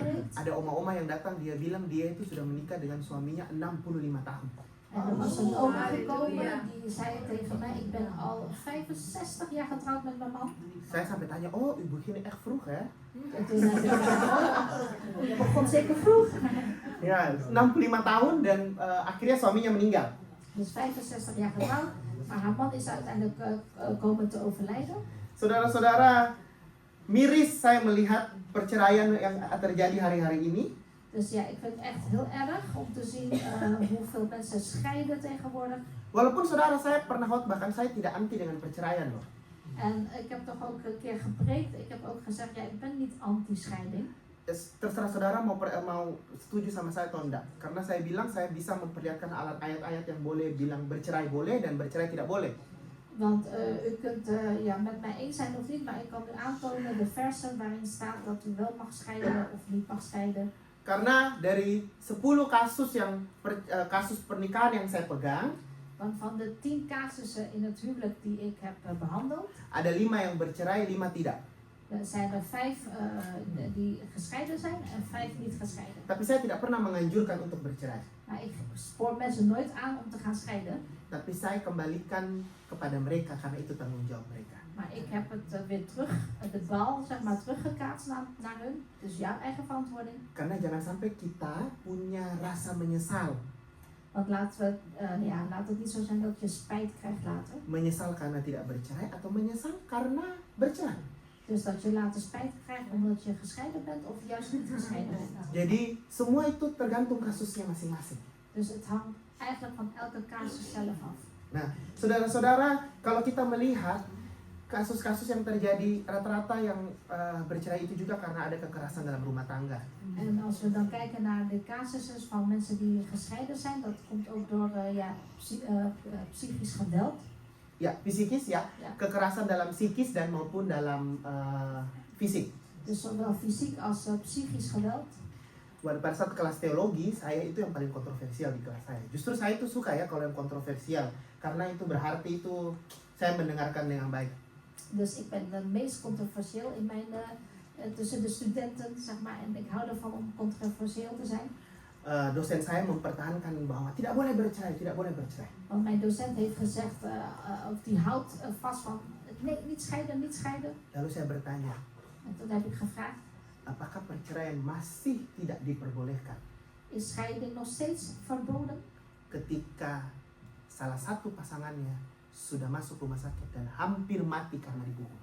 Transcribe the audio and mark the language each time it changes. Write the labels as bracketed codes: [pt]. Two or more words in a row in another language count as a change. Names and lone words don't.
[id] Ada oma-oma yang datang, dia bilang dia itu sudah menikah dengan suaminya 65 tahun. [nl] En En er was een oma gekomen die zei tegen mij, ik ben al 65 jaar getrouwd met mijn man. [id] Saya sampai tanya, [nl] oh u begin echt vroeg hè? En toen zei ik, oh, je begon zeker vroeg. [id] Ya, 65 tahun dan akhirnya suaminya meninggal. [nl] Dus 65 jaar getrouwd, maar haar man is uiteindelijk komen te overlijden. [id] Saudara-saudara, miris saya melihat perceraian yang terjadi hari-hari ini. [nl] Dus ja, ik vind het echt heel erg om te zien hoeveel mensen scheiden tegenwoordig. [id] Walaupun saudara saya pernah khotbahkan, saya tidak anti dengan perceraian loh. [nl] En ik heb toch ook een keer gepreekt, ik heb ook gezegd, ja, ik ben niet anti-scheiding. [id] Terserah saudara mau setuju sama saya atau enggak. Karena saya bilang saya bisa memperlihatkan ayat-ayat yang boleh bilang bercerai boleh dan bercerai tidak boleh. [nl] Want u kunt ja, met mij eens zijn of niet, maar ik kan u aantonen de versen waarin staat dat u wel mag scheiden of niet mag scheiden. [id] Karena dari 10 kasus yang kasus pernikahan yang saya pegang, [nl] Want van de 10 casussen in het huwelijk die ik heb behandeld, [id] ada 5 yang bercerai, 5 tidak. [nl] zijn er 5 die gescheiden zijn en 5 niet gescheiden. [id] Tapi saya tidak pernah menganjurkan untuk bercerai. [nl] Maar ik spoor mensen nooit aan om te gaan scheiden. [id] Tapi saya kembalikan kepada mereka karena itu tanggung jawab mereka. [nl] Maar ik heb het weer terug, de bal zeg maar teruggekaatst naar hun. Dus jouw eigen verantwoording. [id] Karena jangan sampai kita punya rasa menyesal. [nl] Want laten het niet zo zijn dat je spijt krijgt later. [id] Menyesal karena tidak bercerai atau menyesal karena bercerai. [nl] Dus dat je later spijt krijgt omdat je gescheiden bent of juist niet gescheiden bent. [id] Jadi semua itu tergantung kasusnya masing-masing. [nl] Dus het hangt eigenlijk van elke casus zelf af. [id] Nah, saudara-saudara, kalau kita melihat kasus-kasus yang terjadi rata-rata yang bercerai itu juga karena ada kekerasan dalam rumah tangga. [nl] En als we dan kijken naar de casussen van mensen die gescheiden zijn, dat komt ook door psychisch geweld. [id] Ya, psikis ya, [nl] Ja. [id] kekerasan dalam psikis dan maupun dalam fisik. [nl] Dus zowel fysiek als psychisch geweld. [id] Pada saat kelas teologi, saya itu yang paling kontroversial di kelas saya. Justru saya itu suka ya kalau yang kontroversial, karena itu berarti itu saya mendengarkan dengan baik. [nl] Dus ik ben de meest controversieel in mijn, tussen de studenten, zeg maar, en ik hou ervan om controversieel te zijn. [id] Dosen saya mempertahankan bahwa tidak boleh bercerai, tidak boleh bercerai. [nl] Want mijn docent heeft gezegd, of die houdt vast van, nee, niet scheiden, niet scheiden. [id] Lalu saya bertanya, [nl] En toen heb ik gevraagd, [id] apakah perceraian masih tidak diperbolehkan [nl] is scheiding nog steeds verboden? [id] ketika salah satu pasangannya sudah masuk rumah sakit dan hampir mati karena dibunuh?